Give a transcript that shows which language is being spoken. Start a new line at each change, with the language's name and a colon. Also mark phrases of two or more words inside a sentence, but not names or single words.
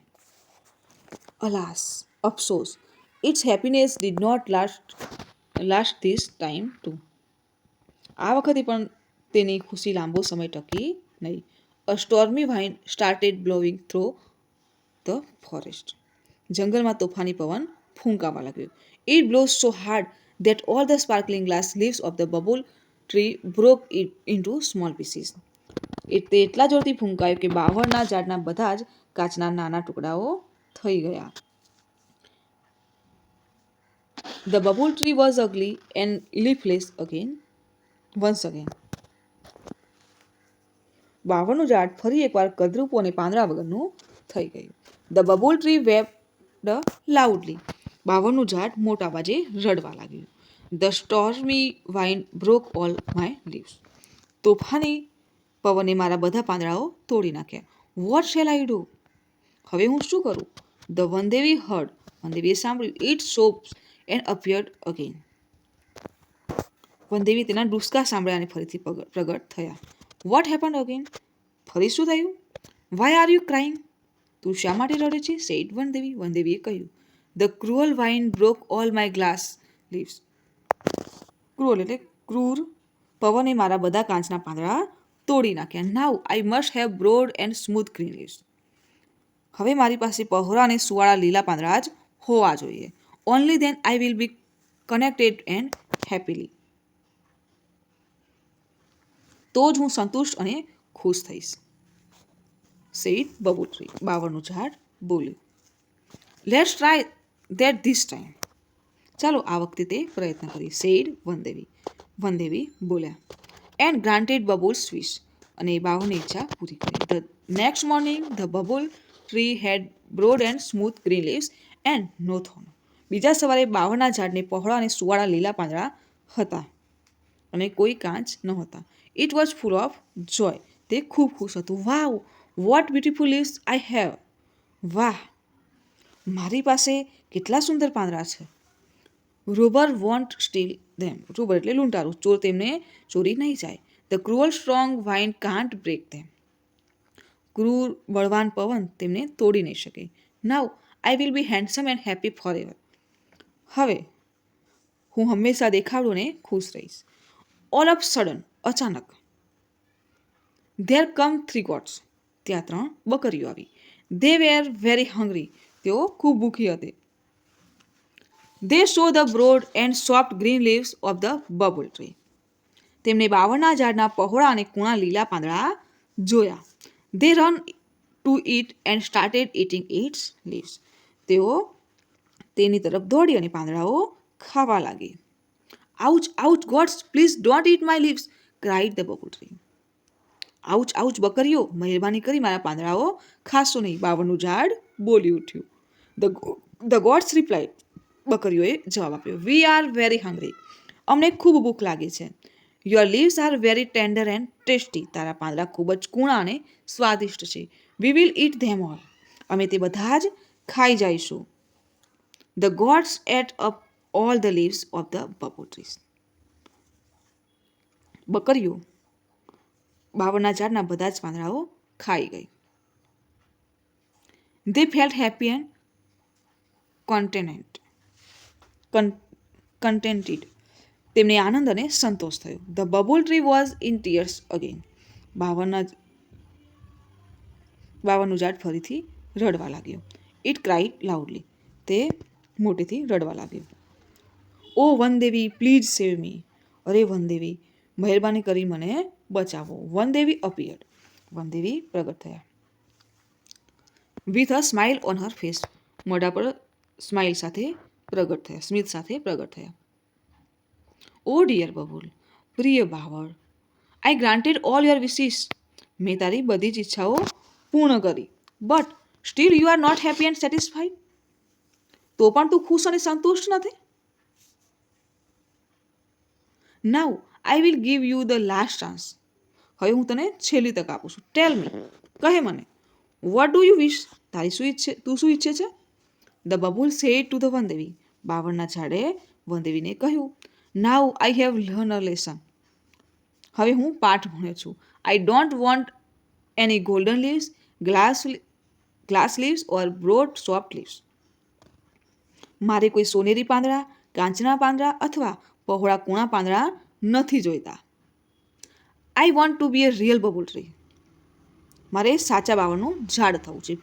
English: Alas, અફસોસ, its happiness did not last this time too.
Gujarati: આ વખતે પણ તેની ખુશી લાંબો સમય ટકી નહીં.
English: A stormy wind started blowing through the forest.
Gujarati: જંગલમાં તોફાની પવન ફૂંકાવા લાગ્યો.
English: It blows so hard that all the sparkling glass leaves of the bubble tree broke it into small pieces.
Gujarati: તે એટલા જોરથી ફૂંકાયો કે બાવળના ઝાડના બધા જ કાચના નાના ટુકડાઓ થઈ ગયા.
English: The bubble tree was ugly and leafless once again.
Gujarati: બાવળનું ઝાડ ફરી એકવાર કદરૂપું અને પાંદડા વગરનું થઈ ગયું.
English: The bubble tree wept loudly.
Gujarati: બાવળનું ઝાડ મોટા અવાજે રડવા લાગ્યું.
English: The stormy wind broke all my leaves.
Gujarati: તોફાની પવને મારા બધા પાંદડાઓ તોડી નાખ્યા.
English: What shall I do?
Gujarati: હવે હું શું કરું?
English: The વનદેવી heard.
Gujarati: વનદેવીએ સાંભળ્યું.
English: It sobs and appeared again.
Gujarati: વનદેવી તેના ડુસકા સાંભળ્યા અને ફરીથી પ્રગટ થયા.
English: What happened again?
Gujarati: ફરી શું થયું?
English: Why are you crying?
Gujarati: તું શા માટે રડે છે?
English: said વનદેવી.
Gujarati: વનદેવીએ કહ્યું.
English: The cruel wind broke all my glass leaves.
Gujarati: ક્રૂઅલ એટલે ક્રૂર પવને મારા બધા કાચના પાંદડા તોડી નાખ્યા.
English: Now I must have broad and smooth green leaves.
Gujarati: હવે મારી પાસે પહોળા અને સુવાળા લીલા પાંદડા જ હોવા જોઈએ.
English: Only then I will be connected and happily.
Gujarati: તો જ હું સંતુષ્ટ અને ખુશ થઈશ.
English: said bubble tree.
Gujarati: બાવળનું ઝાડ બોલ્યું.
English: Let's try that this time.
Gujarati: ચાલો આ વખતે તે પ્રયત્ન કરીએ.
English: said વનદેવી.
Gujarati: વનદેવી બોલ્યા.
English: And granted Bubble's wish.
Gujarati: અને બાવળની ઈચ્છા પૂરી કરી.
English: The next morning the bubble tree had broad and smooth green leaves and no thorn.
Gujarati: બીજા સવારે બાવળના ઝાડને પહોળા અને સુવાળા લીલા પાંદડા હતા અને કોઈ કાંચ નહોતા.
English: It was full of joy.
Gujarati: તે ખૂબ ખુશ હતું.
English: Wow, what beautiful leaves I have.
Gujarati: વાહ, મારી પાસે કેટલા સુંદર પાંદડા છે.
English: Robber won't steal them.
Gujarati: રોબર એટલે લૂંટારું. ચોર તેમને ચોરી નહીં જાય.
English: The cruel strong wind can't break them.
Gujarati: ક્રૂર બળવાન પવન તેમને તોડી નહીં શકે.
English: Now I will be handsome and happy forever.
Gujarati: હવે હું હંમેશા દેખાડું ને ખુશ રહીશ.
English: All of sudden, અચાનક. There come 3 goats.
Gujarati: ત્યાં 3 બકરીઓ આવી.
English: They were very hungry.
Gujarati: તેઓ ખૂબ ભૂખી હતી.
English: They saw the broad and soft green leaves of the bubble tree.
Gujarati: તેમને બાવળના ઝાડના પહોળા અને કૂણા લીલા પાંદડા જોયા.
English: They ran to it and started eating its leaves.
Gujarati: તેઓ તેની તરફ દોડી અને પાંદડાઓ ખાવા લાગી.
English: Ouch, ouch, goats, please don't eat my leaves, cried the bubble tree. Ouch, ouch,
Gujarati: બકરીઓ, મહેરબાની કરી મારા પાંદડાઓ ખાશો નહીં. બાવળનું ઝાડ બોલી ઉઠ્યું.
English: The goats replied.
Gujarati: બકરીઓએ જવાબ આપ્યો.
English: We are very hungry.
Gujarati: અમને ખૂબ ભૂખ લાગી છે.
English: Your leaves are very tender and tasty.
Gujarati: તારા પાંદડા ખૂબ જ કૂણા અને સ્વાદિષ્ટ છે.
English: We will eat them all.
Gujarati: અમે તે બધા જ ખાઈ જઈશું.
English: The goats ate up all the leaves of the bubble trees.
Gujarati: બકરીઓ બાવળના ઝાડના બધા જ પાંદડાઓ ખાઈ ગઈ.
English: They felt happy and contented.
Gujarati: તેમને આનંદ અને સંતોષ થયો.
English: The bubble tree was in tears again.
Gujarati: બાવળનું ઝાડ ફરીથી રડવા લાગ્યો.
English: It cried loudly.
Gujarati: તે મોટેથી રડવા લાગ્યો.
English: Oh વનદેવી, please save me.
Gujarati: અરે વનદેવી, મહેરબાની કરી મને બચાવો. વનદેવી appeared. વનદેવી પ્રગટ થયા.
English: With a smile on her face.
Gujarati: મોઢા પર સ્માઇલ સાથે પ્રગટ થયા. સ્મિત સાથે પ્રગટ થયા.
English: Oh dear બબુલ,
Gujarati: પ્રિય બાવળ,
English: I granted all your wishes.
Gujarati: મેં તારી બધી જ ઈચ્છાઓ પૂર્ણ કરી.
English: But still you are not happy and satisfied.
Gujarati: તો પણ તું ખુશ અને સંતુષ્ટ નથી.
English: Now I will give you the last chance.
Gujarati: હવે હું તને છેલ્લી તક આપું છું.
English: Tell me.
Gujarati: કહે મને.
English: What do you wish?
Gujarati: તું શું ઈચ્છે છે?
English: The bubble said to the વનદેવી.
Gujarati: બાવળના ઝાડે વનદેવીને કહ્યું.
English: Now I have learned a lesson.
Gujarati: હવે હું પાઠ ભણ્યો છું.
English: I don't want any golden leaves, glass leaves or broad soft leaves.
Gujarati: મારે કોઈ સોનેરી પાંદડા, કાંચના પાંદડા અથવા પહોળા કૂણા પાંદડા નથી જોઈતા.
English: I want to be a real bubble tree.
Gujarati: મારે સાચા બાવળનું ઝાડ થવું છે.